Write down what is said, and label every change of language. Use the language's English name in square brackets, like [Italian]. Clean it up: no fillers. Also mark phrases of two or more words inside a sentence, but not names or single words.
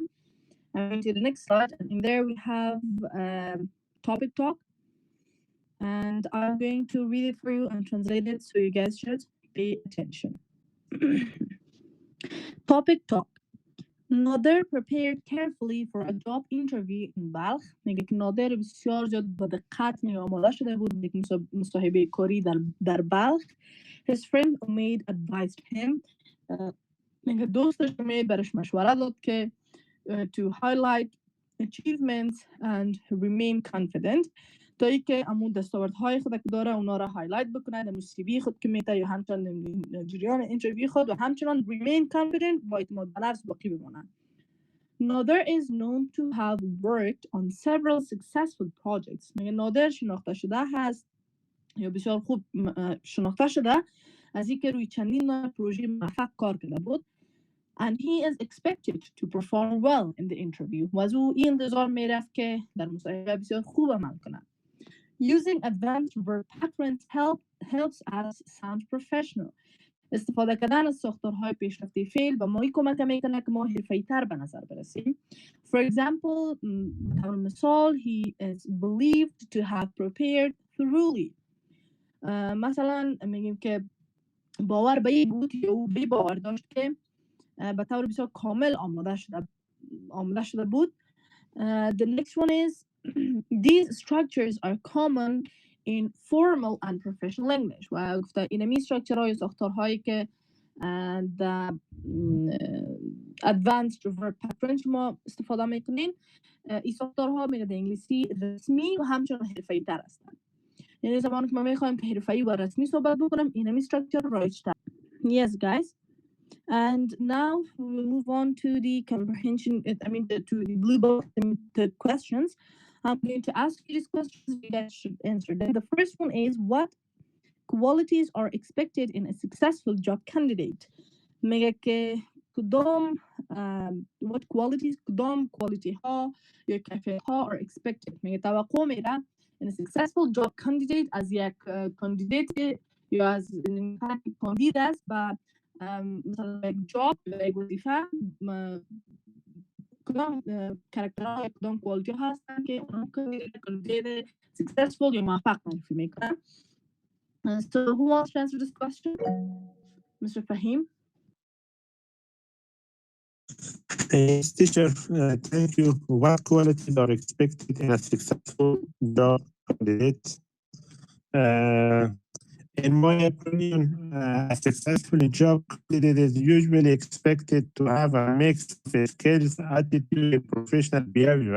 [English] I'm going to the next slide, and in there we have topic talk. And I'm going to read it for you and translate it, so you guys should pay attention. Topic talk. Nader prepared carefully for a job interview in Balkh. [Persian] میگه که نادر بسیار زیاد با دقت آماده شده بود یک مصاحبه کاری در بلخ. [English] His friend Umaid advised him. [Persian] میگه دوستش امید برش مشوره داد که [English] to highlight achievements and remain confident. [Persian] تا ای که امون دستاوردهای خود که داره اونا را هایلایت بکنه در موسیقی خود که میته یا همچنان جریان اینترویو خود و همچنان [English] remain confident [Persian] با اعتماد به نفس باقی بمانه. [English] Nader is known to have worked on several successful projects. [Persian] میگه نادر شناخته شده هست یا بسیار خوب شناخته شده از اینکه روی چندین پروژه موفق کار کرده بود. [English] And he is expected to perform well in the interview. [Persian] و از او این انتظار میرفت که در مصاحبه بسیار خوب عمل کنه. [English] Using advanced verb patterns helps us sound professional. [Persian] استفاده کردن از ساختارهای پیشرفته فعل به ما کمک میکنه که ما حرفه‌ای‌تر به نظر برسیم. [English] For example, [Persian] به طور مثال [English] he is believed to have prepared thoroughly. [Persian] مثلا میگیم که باور به این بود یا او به باور داشت که به طور بسیار کامل آماده شده بود. [English] The next one is these structures are common in formal and professional English. [Persian] و گفته اینمی استراکچرهای ساختارهایی که در [English] advanced verb pattern [Persian] شما استفاده میکنین، این ساختارها میگه در انگلیسی رسمی و همچنان حرفه‌ای تر هستند. یعنی زمانی که ما میخوایم که حرفه‌ای و رسمی صحبت بکنم اینمی استراکچر رایج تر. [English] Yes guys. And now we will move on to the comprehension, to the blue book, the questions. I'm going to ask you these questions, you guys should answer them. The first one is, what qualities are expected in a successful job candidate? [Persian] میگه که [English] what qualities, [Persian] کدام quality ها یا کیفیت ها [English] are expected. [Persian] میگه توقع میره [English] in a successful job candidate [Persian] از یک کاندیدیت یا از کاندید است و مثلا یک جاب یا یک وظیفه کدام کاراکترها یا کدام کوالیتی هستن که اون کاندیدیت successful یا موفق معرفی میکنن. [English] So who wants to answer this question? Mr. Fahim? Yes, teacher, thank you. What qualities are expected in a successful job candidate? In my opinion, a successful job candidate is usually expected to have a mix of skills, attitude, and professional behavior.